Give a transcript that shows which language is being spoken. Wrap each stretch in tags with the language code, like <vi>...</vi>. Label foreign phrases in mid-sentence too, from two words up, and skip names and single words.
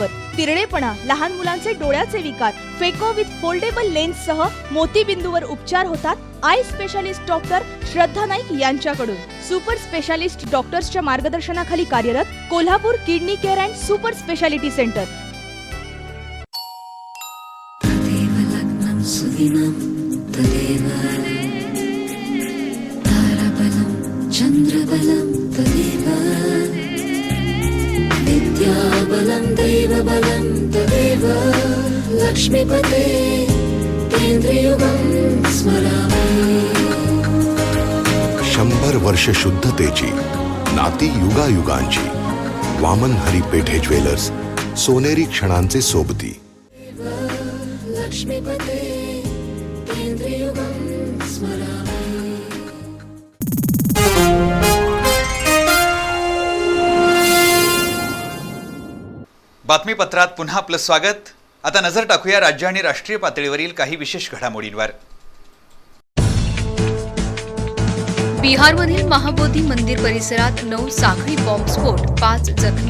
<mr>तिरडेपणा, लहान मुलांचे डोळ्याचे विकार,</mr> <en>phaco with foldable lens</en> <mr>सह मोतीबिंदूवर उपचार होतात</mr> <en>eye specialist doctor</en> <mr>श्रद्धा नाईक यांच्याकडून.</mr> <en>super specialist</en> <mr>डॉक्टर्सच्या मार्गदर्शनाखाली कार्यरत कोल्हापूर किडनी केअर अँड सुपर स्पेशालिटी सेंटर.</mr> <sa>चंद्रबलं तदेव विद्याबलं दैवबलं तदेव लक्ष्मीपते केंद्रयुगं स्मरामि.</sa> <mr>100 वर्ष शुद्धतेची नाती युगायुगांची. वामन हरी पेठे ज्वेलर्स, सोनेरी क्षणांचे सोबती.</mr> <sa>लक्ष्मीपते केंद्रयुगं स्मरामि.</sa> <mr>बातमीपत्रात पुन्हा आपलं स्वागत. आता नजर टाकूया राज्य आणि राष्ट्रीय पातळीवरील काही विशेष घडामोडींवर. बिहारमधील महाबोधी मंदिर परिसरात 9 साखळी बॉम्बस्फोट, 5 जखमी.</mr>